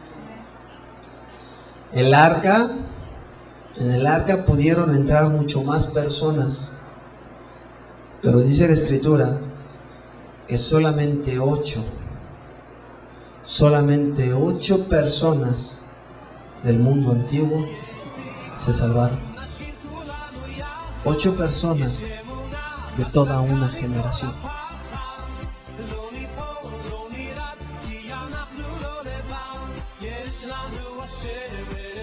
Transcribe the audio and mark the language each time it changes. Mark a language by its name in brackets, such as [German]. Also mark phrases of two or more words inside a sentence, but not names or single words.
[Spanish] En el arca pudieron entrar mucho más personas, pero dice la Escritura que solamente 8 personas del mundo antiguo se salvaron. 8 personas de toda una generación. [Hebrew] לא ניפול, לא נרעד, כי אנחנו לא לבד, יש לנו השם